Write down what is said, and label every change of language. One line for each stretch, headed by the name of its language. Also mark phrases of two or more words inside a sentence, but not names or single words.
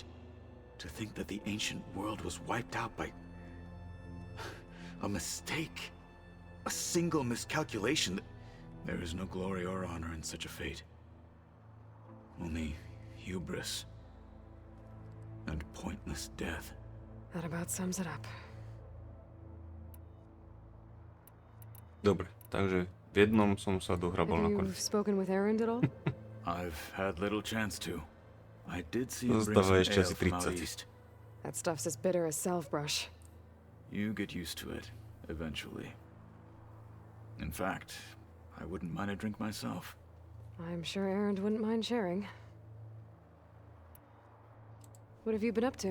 English: To think that the ancient world was wiped out by a mistake. A single miscalculation. There is no glory or honor in such a fate. Only hubris and pointless death. That about sums it up.
Slovak: Dobre, takže v jednom som sa dohrabal
English: Have you
Slovak: nakoniec.
English: spoken with Errand at all? I've had little chance to. I did see him bring
Slovak: Zostáva
English: some
Slovak: ešte ale asi
English: from out
Slovak: 30.
English: east. That stuff's as bitter as salve-brush. You get used to it, eventually. In fact, I wouldn't mind a drink myself. I'm sure Errand wouldn't mind sharing. What have you been up to?